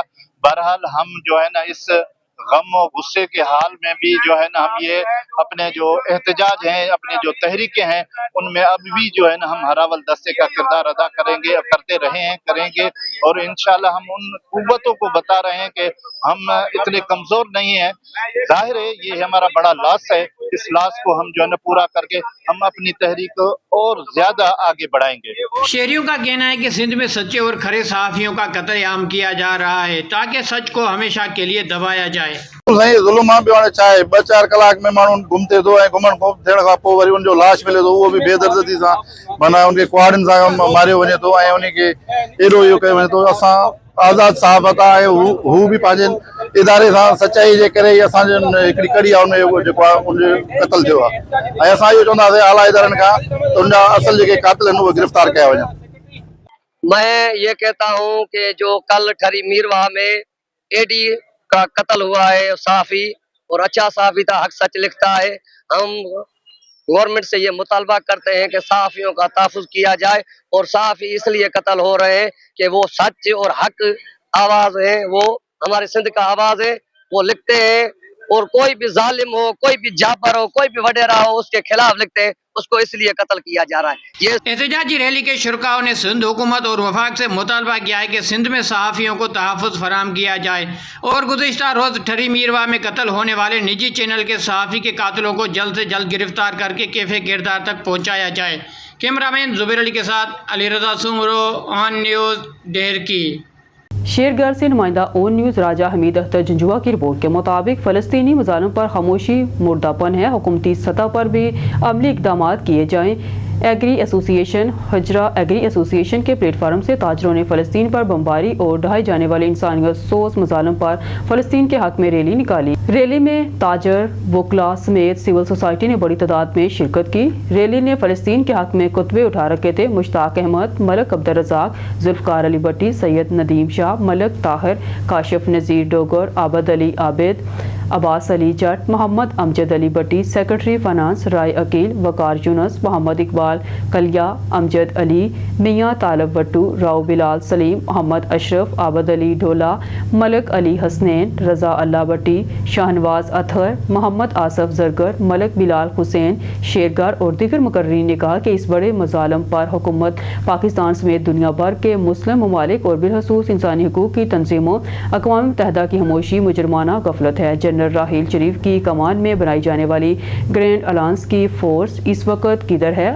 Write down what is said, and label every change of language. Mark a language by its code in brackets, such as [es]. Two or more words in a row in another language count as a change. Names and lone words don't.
[ur] بہرحال ہم جو ہے نا اس غم اور غصے کے حال میں بھی جو ہے نا ہم یہ اپنے جو احتجاج ہیں، اپنے جو تحریکیں ہیں، ان میں ابھی بھی جو ہے نا ہم ہراول دستے کا کردار ادا کریں گے، کرتے رہے ہیں، کریں گے اور ان شاء اللہ ہم ان قوتوں کو بتا رہے ہیں کہ ہم اتنے کمزور نہیں ہیں. ظاہر ہے یہ ہمارا بڑا لاس ہے۔ اس لاس کو ہم جو ہے نا پورا کر کے ہم اپنی تحریک اور زیادہ آگے بڑھائیں گے. شہریوں کا کہنا ہے کہ سندھ میں سچے اور کھرے صحافیوں کا قتل عام کیا جا رہا ہے تاکہ سچ کو ہمیشہ کے لیے دبایا جائے. [sd] ज़ुल्म भी हाणे छा आहे, 2-4 कलाक में माण्हू घुमते थो ऐं घुमण खां थियण खां पोइ वरी उनजो लाश मिले थो, उहो बि बेदर्दी सां माना उनखे कुहाड़ियुनि सां मारियो वञे थो ऐं उनखे एॾो इहो कयो वञे थो। असां आज़ाद सहाफ़त आहे, हू बि पंहिंजे इदारे सां सचाई जे करे ई असांजो हिकिड़ी कड़ी आहे उनजो जेको आहे उनजो क़त्ल थियो आहे ऐं असां इहो चवंदासीं आला इदारनि खां त उनजा असुल जेके क़ातिल आहिनि उहे गिरफ़्तार कया वञनि। [ur] میں یہ کہتا ہوں کہ جو کل ٹھری میرواہ میں ایڈی کا قتل ہوا ہے صحافی، اور اچھا صحافی تھا، حق سچ لکھتا ہے، ہم گورنمنٹ سے یہ مطالبہ کرتے ہیں کہ صحافیوں کا تحفظ کیا جائے. اور صحافی اس لیے قتل ہو رہے ہیں کہ وہ سچ اور حق آواز ہے، وہ ہمارے سندھ کا آواز ہے، وہ لکھتے ہیں اور کوئی بھی ظالم ہو، کوئی بھی جابر ہو، کوئی بھی وڈیرا ہو، اس کے خلاف لکھتے ہیں، اس کو اس لیے قتل کیا جا رہا ہے. ये احتجاجی ریلی کے شرکاء نے سندھ حکومت اور وفاق سے مطالبہ کیا ہے کہ سندھ میں صحافیوں کو تحفظ فراہم کیا جائے اور گزشتہ روز ٹھری میرواہ میں قتل ہونے والے نجی چینل کے صحافی کے قاتلوں کو جلد سے جلد گرفتار کر کے کیفر کردار تک پہنچایا جائے. کیمرہ مین زبیر علی کے ساتھ علی رضا سومرو، آن نیوز، ڈہرکی. شیرگڑھ سے نمائندہ آن نیوز راجہ حمید اختر جنجوعہ کی رپورٹ کے مطابق فلسطینی مظالم پر خاموشی مردہ پن ہے. حکومتی سطح پر بھی عملی اقدام کیے جائیں۔ ایگری ایسوسی ایشن ہزارہ ایگری ایسوسی ایشن کے پلیٹ فارم سے تاجروں نے فلسطین پر بمباری اور ڈھائے جانے والے انسانیت سوز مظالم پر فلسطین کے حق میں ریلی نکالی. ریلی میں تاجر وکلا سمیت [en] civil society [ur] نے بڑی تعداد میں شرکت کی. ریلی نے فلسطین کے حق میں کتبے اٹھا رکھے تھے. مشتاق احمد، ملک عبدالرزاق، ذوالفقار علی بھٹی، سید ندیم شاہ، ملک طاہر، کاشف نذیر ڈوگر، عابد علی عابد، عباس علی جٹ, मोहम्मद امجد علی بھٹی, [en] secretary finance [ur] رائے عقیل، وقار یونس، محمد اقبال کلیا، امجد علی، میاں طالب وٹو، راؤ بلال سلیم، محمد اشرف، عابد علی ڈھولا، ملک علی حسنین، رضا اللہ بھٹی, شاہنواز اطہر، محمد آصف زرگر، ملک بلال حسین شیرگار اور دیگر مقررین نے کہا کہ اس بڑے مظالم پر حکومت پاکستان سمیت دنیا بھر کے مسلم ممالک اور بالخصوص انسانی حقوق کی تنظیموں اقوام متحدہ کی خاموشی مجرمانہ غفلت ہے. جنرل راحیل شریف کی کمان میں بنائی جانے والی [en] grand alliance [ur] کی فورس اس وقت کدھر ہے?